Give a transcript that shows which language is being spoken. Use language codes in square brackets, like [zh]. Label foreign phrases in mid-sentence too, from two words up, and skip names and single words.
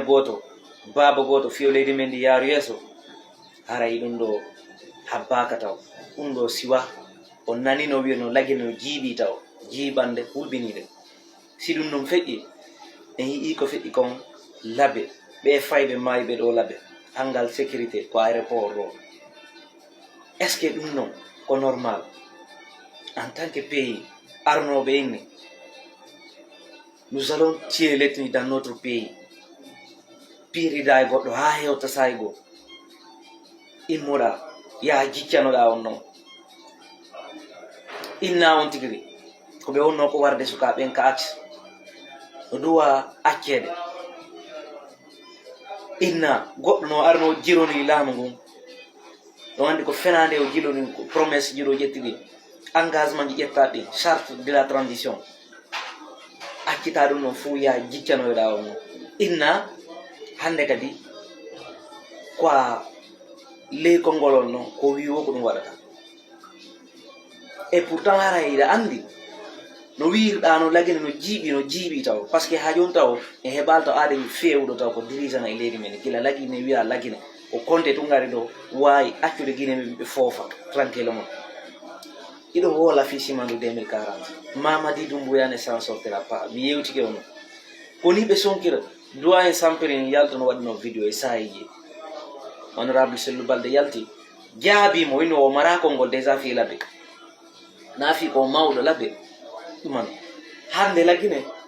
[ff] goto baba goto fiyo leydi men ndi yaaru yeeso haray ɗum ɗo habbaka taw ɗum ɗo siwa o nani no wiya no lagge no jiiɓi taw jiiɓande hulɓinide si ɗum ɗum feƴƴi en yii ko feƴƴi kon labbe ɓe fayɓe maayi ɓe ɗo labbe hangal sécurité ko aéroport ɗo [fr] est ce que [ff] ɗum ɗon ko normal [fr] en tant que pays [ff] arnoɓe inni [fr] nous allons tirer l'ethnie dans notre pays [ff] piirida e goɗɗo ha hewta saygo immoɗa yaha jiccanoɗa on noon inna on tigiri ko ɓe wonno ko warde sukaɓen ka acce no duwa accede inna goɗɗo no arno jironi laamu ngun no andi ko fenande o jiloni promesse jiro ƴetti ɗi engagement ji ƴetta ɗi [fr] charte de la transition [ff] accita ɗum noon fuu ya jiccanoyoɗa o noon inna hande kadi ko leykol ngolon noon ko wiwo ko ɗum waɗata [fr] et pourtant [ff] hara yiɗa andi no wirɗa no lagine no jiiɓi taw [fr] par ce que [ff] ha joni taw e heɓal taw aɗa fewɗo taw ko dirigeant e leydi men gila lagine wiya lagine o compte to ngari ɗo wawi accude guine men ɓe foofa tranquillement iɗo hoola fichimandu 2040 Mamadi Doumbouya [fr] ne s'en sortira pas [ff] mi yewtike ono koni ɓe sonkira doyen Samprin yalta no waɗino vidéo e sayiji honorable Sellou Balde yalti jaabimo wino o mara konngol déjà fi labbe na fi ko mawɗo labbe ɗuman hande lagine